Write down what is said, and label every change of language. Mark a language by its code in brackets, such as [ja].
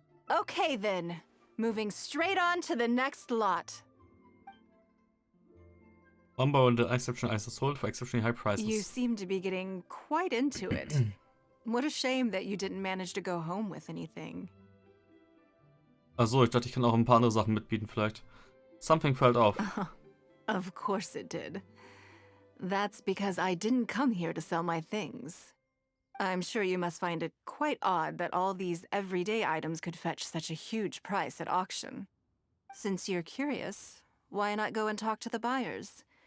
[en] Okay then. Moving straight on to the next lot. Umber and the exceptional items are sold for exceptionally high prices. You seem to be getting quite into it. What a shame that you didn't manage to go home with anything. [de] Achso, ich dachte, ich kann auch ein paar andere Sachen mitbieten vielleicht. [en] Something fell off. Of course it did. That's because I didn't come here to sell my things. I'm sure you must find it quite odd that all these everyday items could fetch such a huge price at auction. Since you're curious, why not go and talk to the buyers?